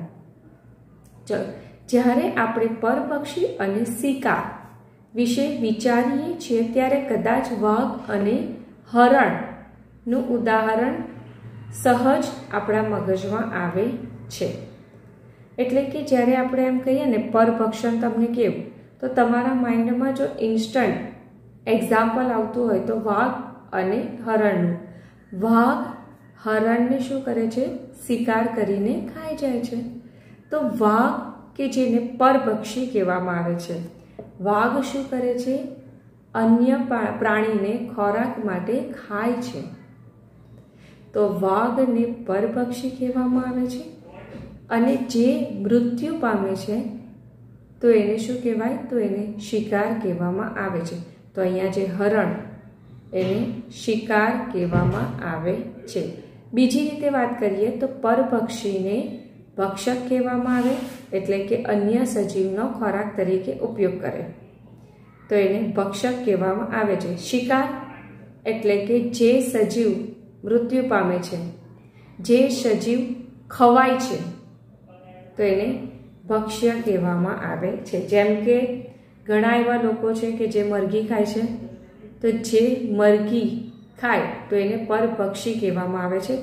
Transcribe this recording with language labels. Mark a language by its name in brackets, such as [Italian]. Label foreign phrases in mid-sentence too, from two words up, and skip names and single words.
[Gujarati] ચલો, જ્યારે આપણે પરપક્ષી અને શિકાર વિષે વિચારીએ છીએ ત્યારે કદાચ વાઘ અને હરણનું ઉદાહરણ સહજ આપણા મગજમાં આવે છે। એટલે કે જ્યારે આપણે એમ કહીએ ને પરભક્ષણ તમને કેવું તો તમારા માઇન્ડમાં જો [English] instant example [Gujarati] આવતું હોય તો વાઘ અને હરણનું। વાઘ હરણને શું કરે છે? શિકાર કરીને ખાઈ જાય છે। તો વાઘ કે જેને પરભક્ષી કહેવામાં આવે છે, વાઘ શું કરે છે? અન્ય પ્રાણીને ખોરાક માટે ખાય છે। તો વાઘને પરભક્ષી કહેવામાં આવે છે અને જે મૃત્યુ પામે છે તો એને શું કહેવાય? તો એને શિકાર કહેવામાં આવે છે। તો અહીંયા જે હરણ એને શિકાર કહેવામાં આવે છે। બીજી રીતે બાત કરીએ તો પરભક્ષીને ભક્ષક કહેવામાં આવે, એટલે કે અન્ય સજીવનો ખોરાક તરીકે ઉપયોગ કરે તો એને ભક્ષક કહેવામાં આવે છે। शिकार એટલે કે જે સજીવ મૃત્યુ પામે છે, જે સજીવ ખવાય છે, તો એને ભક્ષ્ય કહેવામાં આવે છે. જેમ કે ઘણા એવા લોકો છે કે જે મરઘી ખાય છે, તો જે મરઘી ખાય તો એને પરભક્ષી કહેવામાં આવે છે.